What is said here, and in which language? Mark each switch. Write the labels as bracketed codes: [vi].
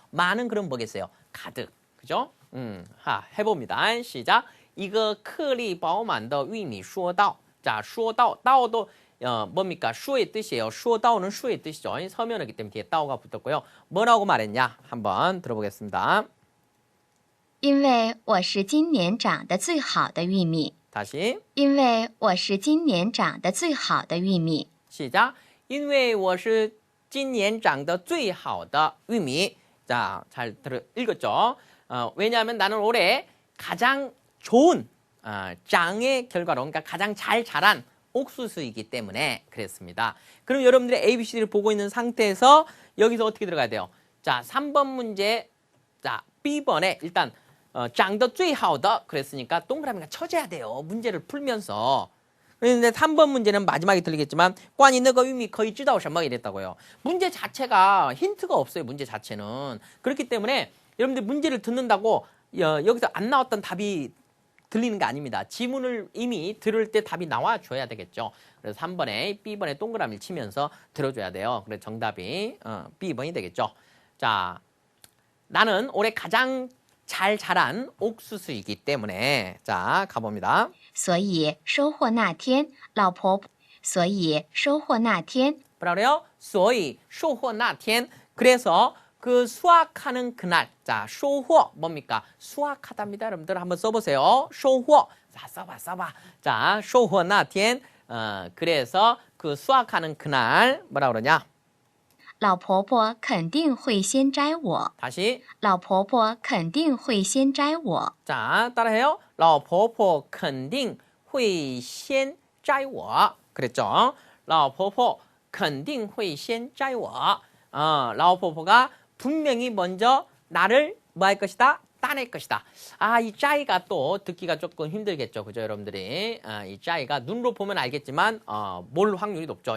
[ko] 많은 그럼 뭐겠어요? 가득, 그죠? 해봅니다. 시작. [zh] 一个颗粒饱满的玉米说道.자, 说道, [ko] 다오도 뭡니까? 수의 뜻이에요. 说道는 수의 뜻이죠. 서면이기 때문에 뒤에 다오가 붙었고요. 뭐라고 말했냐? 한번 들어보겠습니다. [zh] 因为我是今年长得最好的玉米。 [ko] 다시. [zh] 因为我是今年长得最好的玉米。 [ko] 시작. [zh] 因为我是今年长得最好的玉米. [ko] 자, 잘 읽었죠? 왜냐하면 나는 올해 가장 좋은 장의 결과로 그러니까 가장 잘 자란 옥수수이기 때문에 그랬습니다. 그럼 여러분들이 ABCD를 보고 있는 상태에서 여기서 어떻게 들어가야 돼요? 자, 3번 문제 자, B번에 일단 [zh] 长得最好的 [ko] 그랬으니까 동그라미가 쳐져야 돼요. 문제를 풀면서. 그런데 3번 문제는 마지막에 들리겠지만 [zh] 关于那个 [ko] 의미 거의 [zh] 知道什么 [ko] 이랬다고요. 문제 자체가 힌트가 없어요. 문제 자체는. 그렇기 때문에 여러분들 문제를 듣는다고 여기서 안 나왔던 답이 들리는 게 아닙니다. 지문을 이미 들을 때 답이 나와줘야 되겠죠. 그래서 3번에 B번에 동그라미를 치면서 들어줘야 돼요. 그래서 정답이 B번이 되겠죠. 자, 나는 올해 가장 잘 자란 옥수수이기 때문에 자 가봅니다. [zh] 所以收获那天，老婆婆，所以收获那天， [ko] 뭐라 그래요? [zh] 所以收获那天 [ko] 그래서 그 수확하는 그날 자收获 뭡니까? 수확하답니다. 여러분들 한번 써보세요. 收获 자 써봐 자 [zh] 收获那天 [ko] 그래서 그 수확하는 그날 뭐라 그러냐? [zh] 老婆婆肯定会先摘我， [ko] 다시 [zh] 老婆婆肯定会先摘我， [ko] 자 따라해요. [zh] 老婆婆肯定会先摘我 [ko] 그랬죠? [zh] 老婆婆肯定会先摘我 老婆婆가 [ko] 분명히 먼저 나를 뭐 할 것이다? 따낼 것이다. 이 짜이가 또 듣기가 조금 힘들겠죠. 그죠, 여러분들이? 이 짜이가 눈으로 보면 알겠지만, 몰 확률이 높죠.